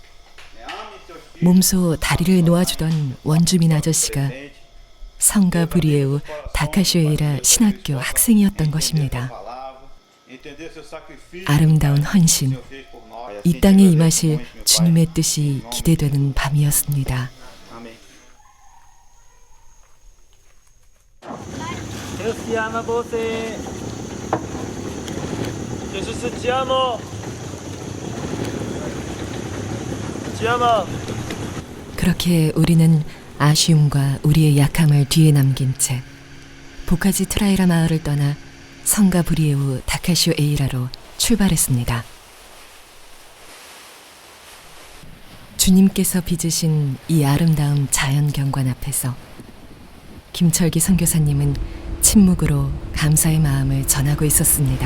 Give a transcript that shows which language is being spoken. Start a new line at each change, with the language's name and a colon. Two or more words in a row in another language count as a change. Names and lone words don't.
Korean: 몸소 다리를 놓아주던 원주민 아저씨가 성가 브리에우 다카슈에이라 신학교 학생이었던 것입니다. 아름다운 헌신, 이 땅에 임하실 주님의 뜻이 기대되는 밤이었습니다.
Portuguese: Deus te ama você. Jesus te amo. Te ama.
Korean: 그렇게 우리는 아쉬움과 우리의 약함을 뒤에 남긴 채 보카지 트라이라 마을을 떠나 성가 브리에우 다카슈 에이라로 출발했습니다. 주님께서 빚으신 이 아름다운 자연 경관 앞에서 김철기 선교사님은 침묵으로 감사의 마음을 전하고 있었습니다.